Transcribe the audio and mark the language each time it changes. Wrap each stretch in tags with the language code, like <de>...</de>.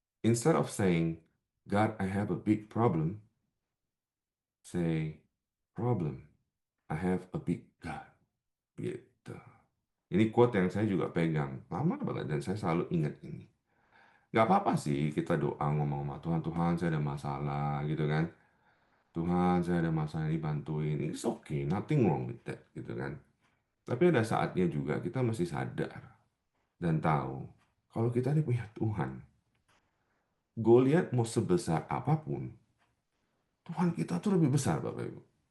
<en>Instead of saying, God, I have a big problem, say, problem, I have a big God.</en> <id>Gitu. Ini quote yang saya juga pegang. Lama banget dan saya selalu ingat ini. Gak apa-apa sih kita doa ngomong sama Tuhan, Tuhan saya ada masalah gitu kan. Tuhan saya ada masalah ini bantuin.</id> <en>It's okay, nothing wrong with that</en> <id>gitu kan. Tapi ada saatnya juga kita mesti sadar dan tahu kalau kita ini punya Tuhan. Goliat mau sebesar apapun, Tuhan kita tuh lebih besar Bapak Ibu.</id>